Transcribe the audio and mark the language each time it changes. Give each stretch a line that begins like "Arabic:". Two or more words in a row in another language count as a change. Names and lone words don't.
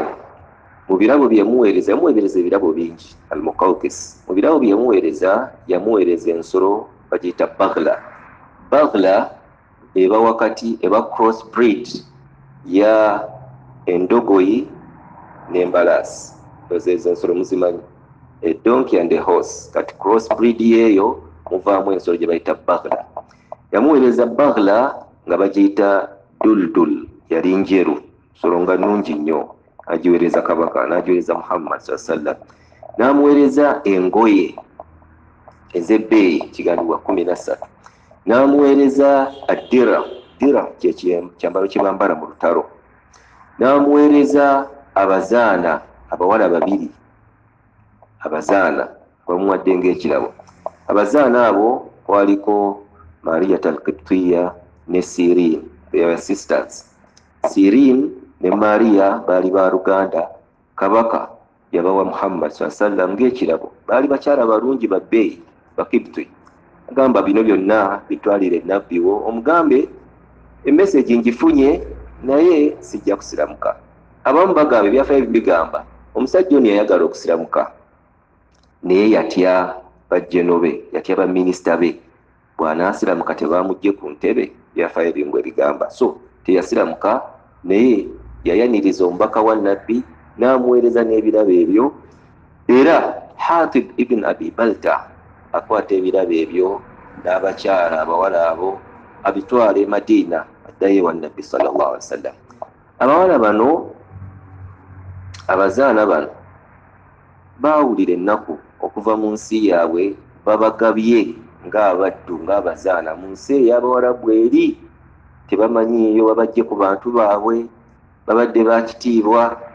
Ganda: Mu birabo bye yamuweereza ebirabo bingi Al-Muqawqis. Mu birabo bye yamuweereza ensolo bagiyita baghla. Baghla eba wakati, eba
English: cross breed
Ganda: ya endogoyi n'embalaasi. Ezo ensolo muzimanyi,
English: a donkey and a horse.
Ganda: Kati
English: cross breed
Ganda: yeeyo muvaamu ensolo gye bayita baghla. Yamuweereza baghla nga bagiyita duldul, yali njeru, nsolo nga nnungi nnyo. Agiweereza kabaka, n'agiweereza Muhammad
Arabic: صلى الله عليه وسلم.
Ganda: N'amuweereza engoye ez'ebbeeyi, kigambibwa 13. N'amuweereza addira, ddira kyambalo kye bambala mu lutalo. N'amuweereza abazaana, abawala 2, abazaana bamuwadde ng'ekirabo. Abazaana abo kwaliko Maria Al-Qibtiyya ne Sirin,
English: they sisters.
Ganda: Sirin ne Maria baali ba Luganda, kabaka yabawa Muhammad
Arabic: صلى الله عليه وسلم
Ganda: ng'ekirabo. Baali bakyala balungi babbeeyi, Bakibti. Agamba bino byonna bitwalire nabbi wo, omugambe emessage ngifunye naye sijja kusiramuka. Abamu bagamba ebyafaayo bigamba omusajja ono yayagala okusiramuka, naye yatya bajjeno be, yatya baminisita be, bw'anaasiramuka tebaamugye ku ntebe, byafaayo bingwe bigamba. So teyasiramuka, naye yayaniriza omubaka wa nabbi n'amuweereza n'ebirabo ebyo. Era Hatib ibn Abi Balta akwata ebirabo ebyo n'abakyala abawala abo abitwala e Madina, addayo wa nabbi
Arabic: صلى الله عليه وسلم.
Ganda: Abawala bano, abazaana bano, baawulira ennaku okuva mu nsi yaabwe, babagabye ng'abaddu, ng'abazaana mu nsi ey'Abawarabu eri. Tebamanyiiyo babajje ku bantu baabwe, babadde bakitiibwa.